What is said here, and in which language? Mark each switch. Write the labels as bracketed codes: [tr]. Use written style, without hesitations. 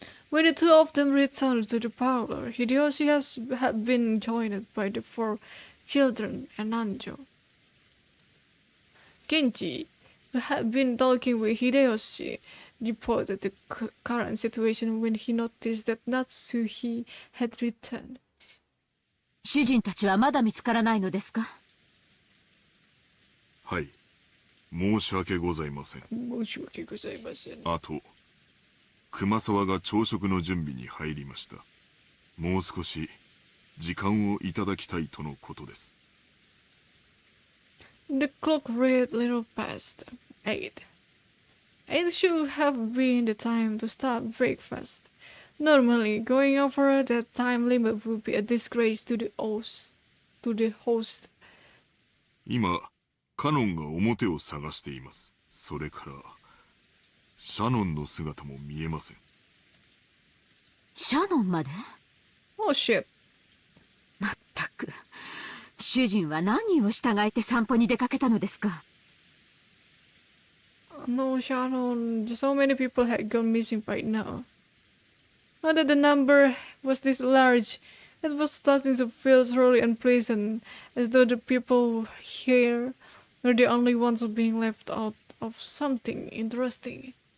[en] When the two of them returned to the parlor, Hideyoshi had been joined by the 4 children and Nanjo. Genji, who had been talking with Hideyoshi, reported the current situation when he noticed that Natsuhi had returned. [ja] 主人たちはまだ見つからないのですか？はい。申し訳ございません。申し訳ございません。あと、熊沢が朝食の準備に入りました。もう少し時間をいただきたいとのことです。 [en] The clock read little past 8. It should have been the time to start breakfast. Normally, going over that time limit would be a disgrace to the host. [ja] 今、カノンが表を探しています。それから、シャノンの姿も見えません。シャノンまで？ [en] Oh shit. [ja] まったく、主人は何を従えて散歩に出かけたのですか。 [en] No, Sharon. So many people had gone missing by now. Now that the number was this large, it was starting to feel truly unpleasant, as though the people here were the only ones being left out of something interesting.